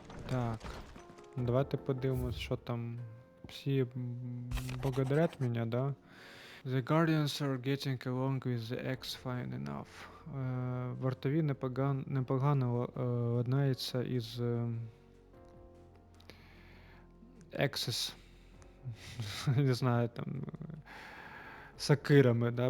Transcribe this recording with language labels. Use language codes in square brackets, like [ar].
[uk] Так. Давайте подивимось, що там. Всі благодарять мене, да? [en] The Guardians are getting along with the X fine enough. [uk] Вартові непогано ладнаються із Access. Не знаю, там сакирами, да?